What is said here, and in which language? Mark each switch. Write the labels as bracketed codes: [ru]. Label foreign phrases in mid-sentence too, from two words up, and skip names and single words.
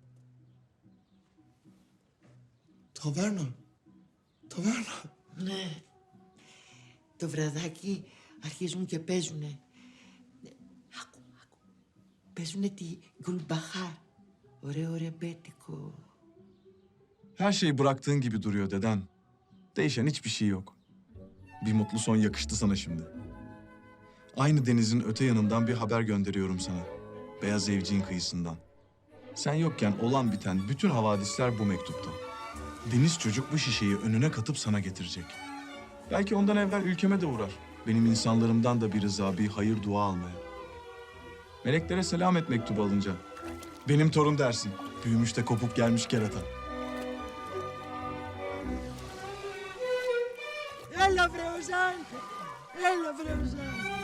[el] Ταβέρνα. Ναι. Το βραδάκι αρχίζουν και παίζουνε. Άκου. Παίζουνε τη Gulbahar. Ωραίο ρεμπέτικο. [tr] Her şey bıraktığın gibi duruyor deden. Değişen hiçbir şey yok. Bir mutlu son yakıştı sana şimdi. Aynı denizin öte yanından bir haber gönderiyorum sana. Beyaz Evciğin kıyısından. Sen yokken olan biten bütün havadisler bu mektupta. Deniz çocuk bu şişeyi önüne katıp sana getirecek. Belki ondan evvel ülkeme de uğrar. Benim insanlarımdan da bir rıza, bir hayır dua almaya. Meleklere selam et mektubu alınca. Benim torun dersin. Büyümüş de kopup gelmiş kerata. [el] Έλα βρε Ozan. Έλα βρε Ozan.